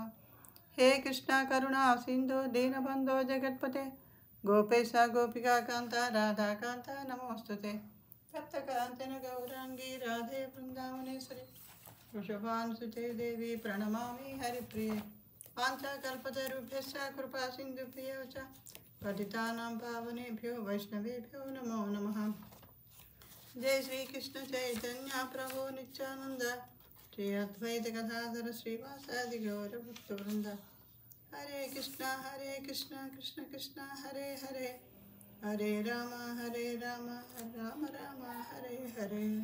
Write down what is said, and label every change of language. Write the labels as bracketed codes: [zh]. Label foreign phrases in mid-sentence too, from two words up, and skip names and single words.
[sa] హే కృష్ణ కరుణా సింధు దీనబంధో జగత్పతే గోపేశ గోపికా కాంత రాధాకాంత నమోస్తుతే సప్తకాంచన గౌరాంగీ రాధే బృందావనేశ్వరి వృషభానుసుతే దేవి ప్రణమామి హరిప్రియ పాంచకల్పతరుభ్యశ్చ కృపా సింధుభ్యో చ పతితానాం పావనేభ్యో వైష్ణవేభ్యో నమో నమః. जय श्री कृष्ण चैतन्य प्रभु नित्यानंद श्री अद्वैत गदाधर श्रीवासादि गौर भक्त वृंद. हरे कृष्ण कृष्ण कृष्ण हरे हरे हरे राम राम राम हरे हरे.